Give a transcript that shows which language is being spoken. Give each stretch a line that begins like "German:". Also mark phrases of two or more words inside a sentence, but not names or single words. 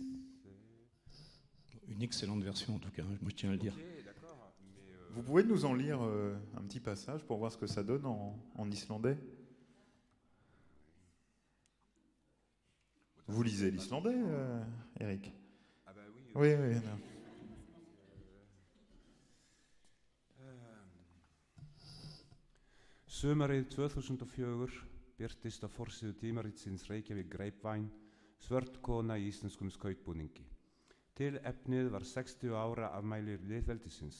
French: Une excellente version en tout cas, moi je tiens à le dire. Okay, d'accord, mais vous pouvez nous en lire un petit passage pour voir ce que ça donne en islandais? Vous lisez l'islandais, Eric? Ah bah oui. Oui, oui. Non.
Icelandic: Sumarið 2004 birtist á forsíðu tímaritsins Reykjavík Grapevine svört kona í íslenskum skautbúningi. Tilefnið var 60 ára afmæli lýðveldisins.